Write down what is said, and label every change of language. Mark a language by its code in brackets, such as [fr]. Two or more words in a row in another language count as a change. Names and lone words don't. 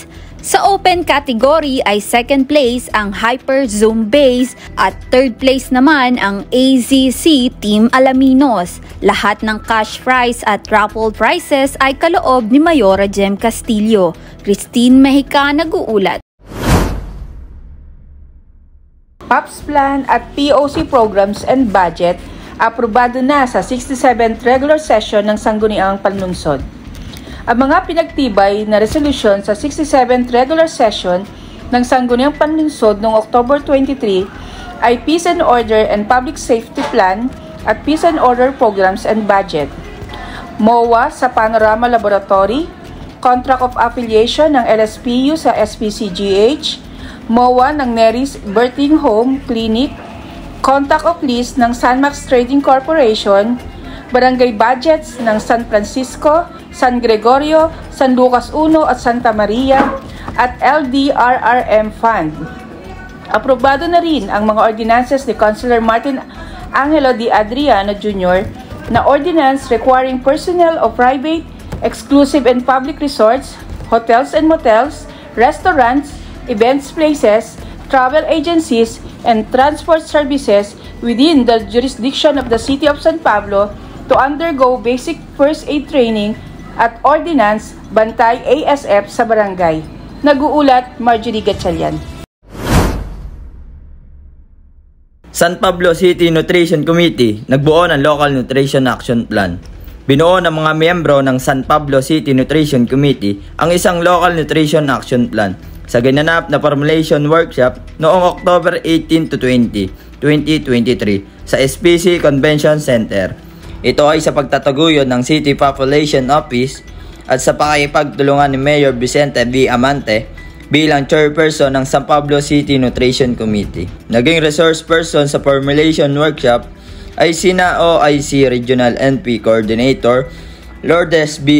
[tl] Sa open category ay [en] second place [tl] ang Hyper Zoom Base at [en] third place [tl] naman ang AZC Team Alaminos. Lahat ng [en] cash prize [tl] at [en] raffle prizes [tl] ay kaloob ni Mayora Jem Castillo. Christine Mejica nag-uulat. PAPS Plan at POC Programs and Budget aprobado na sa 67th Regular Session ng Sangguniang Panlunsod. Ang mga pinagtibay na resolusyon sa 67th Regular Session ng Sangguniang Panlunsod noong October 23 ay Peace and Order and Public Safety Plan at Peace and Order Programs and Budget, MOA sa Panorama Laboratory, Contract of Affiliation ng LSPU sa SPCGH, MOA ng Neris Birthing Home Clinic, Contact of List ng Sanmax Trading Corporation, Barangay Budgets ng San Francisco, San Gregorio, San Lucas I at Santa Maria, at LDRRM Fund. Aprobado na rin ang mga ordinances ni Councilor Martin Angelo D. Adriano Jr. [en] na ordinance requiring personnel of private, exclusive and public resorts, hotels and motels, restaurants, events places, travel agencies, and transport services within the jurisdiction of the City of San Pablo to undergo basic first aid training at Ordinance Bantay ASF [tl] sa barangay. Nag-uulat Marjorie Gatchalian. San Pablo City Nutrition Committee nagbuo ng Local Nutrition Action Plan. Binuo ng mga miyembro ng San Pablo City Nutrition Committee ang isang Local Nutrition Action Plan sa ginanap na [en] formulation workshop [tl] noong October 18 to 20, 2023 sa SPC Convention Center. Ito ay sa pagtataguyod ng City Population Office at sa pakikipagtulungan ni Mayor Vicente B. Amante bilang chairperson ng San Pablo City Nutrition Committee. Naging [en] resource person [tl] sa [en] formulation workshop [tl] ay sina OIC Regional NP Coordinator Lourdes B.